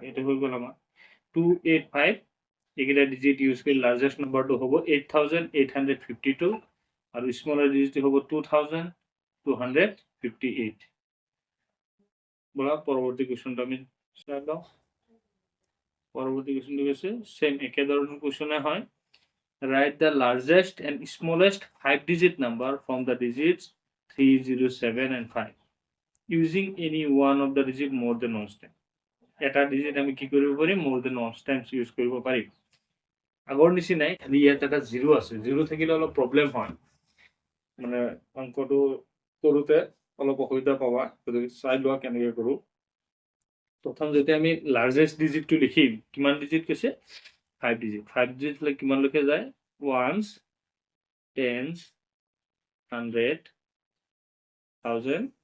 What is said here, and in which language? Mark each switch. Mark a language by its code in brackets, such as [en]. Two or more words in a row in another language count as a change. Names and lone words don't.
[as] এইটো হৈ গ'ল আমাৰ 285। এইকেইটা [en] digit use [as] কৰি লাৰ্জেষ্ট নাম্বাৰটো হ'ব 8852 আৰু স্মলাৰ ডিজিটটো হ'ব 2258। ব'লা পৰৱৰ্তী কুৱেশ্যনটো আমি চাই লওঁ। [bn] পরবর্তী কোশ্চেনটি হচ্ছে সেম একই ধরনের কোশ্চেনে হয় [en] write the largest and smallest 5-digit number from the digits 3, 0, 7 and 5 using any one of the digit more than once time. [as] এটা ডিজিট আমি কি কৰিব পাৰিম [en] more than once times [as] ইউজ কৰিব পাৰিম আগৰ নিচিনাই খালি ইয়াত এটা 0 আছে 0 থাকিলে অলপ প্ৰব্লেম হয় মানে অংকটো কৰোতে অলপ অসুবিধা পাবা গতিকে চাই লোৱা কেনেকৈ কৰোঁ প্ৰথম যেতিয়া আমি লাৰ্জেষ্ট ডিজিটটো লিখিম কিমান ডিজিট কৈছে 5 ডিজিট 5 ডিজিট হ'লে কিমানলৈকে যায় [en] ones tens [as] 100 1000